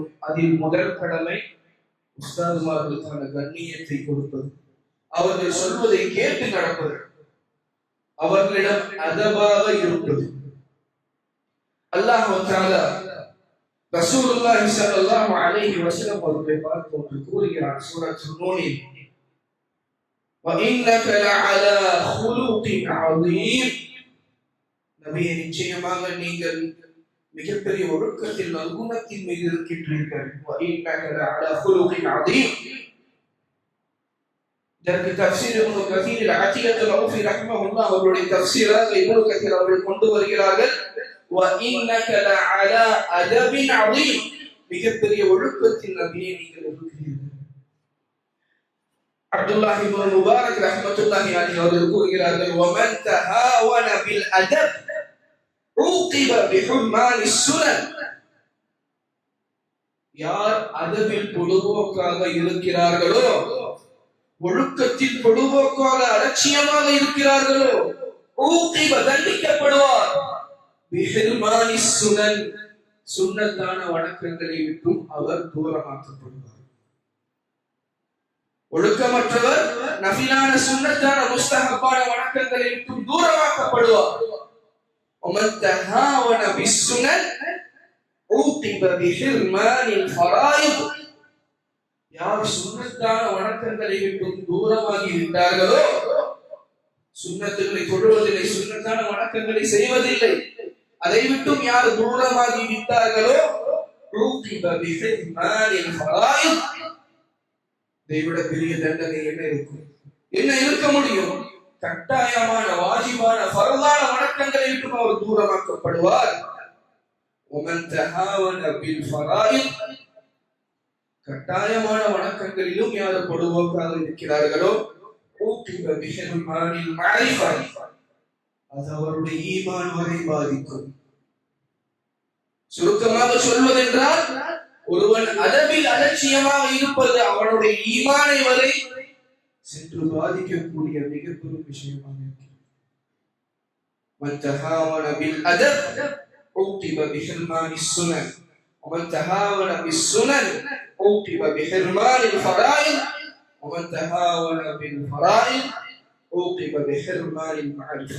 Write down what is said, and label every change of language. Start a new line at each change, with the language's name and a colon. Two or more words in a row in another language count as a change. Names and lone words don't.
Tamil: அதில் முதல் கடமை உஸ்தாதுமார்களுக்கான கண்ணியத்தை கொடுப்பது, அவர்கள் சொல்வதை கேட்டு நடப்பது, அவர்களிடம் அதபாக இருப்பது. அல்லாஹ் தஆலா
Arabic: رسول الله صلى الله عليه وسلم
Tamil: அவர்களை பார்த்து கூறுகிறார் சூரத்துல் நூனில்,
Arabic: وَإِنَّكَ لَعَلَى خُلُقٍ عَظِيمٍ,
Tamil: நபியே நிச்சயமாக நீங்கள் மிகப்பெரிய ஒழுக்கத்தில் நற்குணத்தின் மீது இருக்கின்றீர்கள்.
Arabic: وَإِنَّكَ لَعَلَى خُلُقٍ عَظِيمٍ.
Tamil: இதற்கு தஃப்சீர் இப்னு கதீர் அத்தியத் அல்-அவுஃபி ரஹ்மஹுல்லாஹ் அவருடைய தஃப்சீராக இப்னு கதீர் அவர்கள் கொண்டு வருகிறார்கள்.
Arabic: وَإِنَّكَ لَعَلَى أَدَبٍ عَظِيمٍ,
Tamil: மிகப்பெரிய ஒழுக்கத்தில் நபியே நீங்கள் இருக்கிறீர்கள். அப்துல்லாஹ் இப்னு முபாரக்
Arabic: رحمة الله عليه
Tamil: அவர்கள் கூறுகிறார்கள்,
Arabic: وَمَنْ تَهَاوَنَ بِالْأَدَبِ عُوقِبَ بِحُرْمَانِ السُّنَنِ.
Tamil: யார் அதபில் பொதுவோக்காக இருக்கிறார்களோ, ஒழுக்கத்தில் பொதுவோக்காக அலட்சியமாக இருக்கிறார்களோ, ஊகிப தண்டிக்கப்படுவார்,
Arabic: بحرمان السنن,
Tamil: சுன்னத்தான வணக்கங்களை விட்டும் அவர் தூரமாக்கப்படுவார். ஒழுக்கமற்றவர் நஃபிலான சுன்னத்தான முஸ்தஹப்பான வணக்கங்களை விட்டும் தூரமாக்கப்படுவார்.
Arabic: ومن تهاون بالسنن عوقب بحرمان الفرائض.
Tamil: யார் சுன்னத்தான வணக்கங்களை விட்டும் தூரமாகி விட்டார்களோ, சுன்னத்துகளை தொழுவதில்லை, சுன்னத்தான வணக்கங்களை செய்வதில்லை, அதை விட்டும் யார் தூரமாகி விட்டார்களோ,
Arabic: عوقب بحرمان الفرائض.
Tamil: இதைவிட பெரிய தண்டனை என்ன இருக்கும்? என்ன இருக்க முடியும்? கட்டாயமான வாஜிபான ஃபர்தான வணக்கங்களை விட்டு அவர் தூரமாக்கப்படுவார்.
Arabic: ومن تهاون بالفرائض,
Tamil: கட்டாயமான வணக்கங்களிலும் யார் பொதுவோக்காக இருக்கிறார்களோ,
Arabic: عوقب بحرمان المعرفة,
Tamil: அது அவருடைய ஈமான் வரை பாதிக்கும். சுருக்கமாக சொல்வதென்றால், ஒருவன் அதபில் அலட்சியமாக இருப்பது அவனுடைய ஈமானை வரை சென்று பாதிக்கக்கூடிய மிகப்பெரும் விஷயமாக இருக்கிறது.
Arabic: من تهاون بالأدب عوقب بحرمان السنن ومن تهاون بالسنن عوقب بحرمان الفرائض ومن تهاون بالفرائض عوقب بحرمان المعرفة.